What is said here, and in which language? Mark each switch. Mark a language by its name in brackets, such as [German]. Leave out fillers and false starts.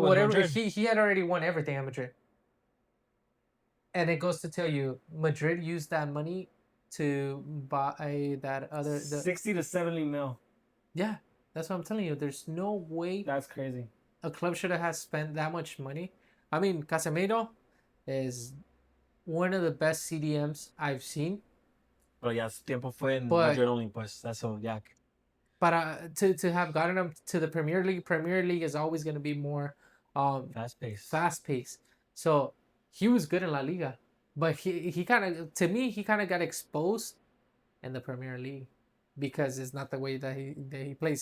[English] Whatever he had already won everything at Madrid, and it goes to tell you, Madrid used that money to buy that other 60 to 70 mil. Yeah, that's what I'm telling you. There's no way. That's crazy. A club should have spent that much money. I mean, Casemiro is one of the best CDMs I've seen. [Spanish] But su tiempo fue en Madrid only, pues. [English] That's all, But to have gotten him to the Premier League is always going to be more fast paced. So he was good in La Liga, but he kind of got exposed in the Premier League because it's not the way that he plays.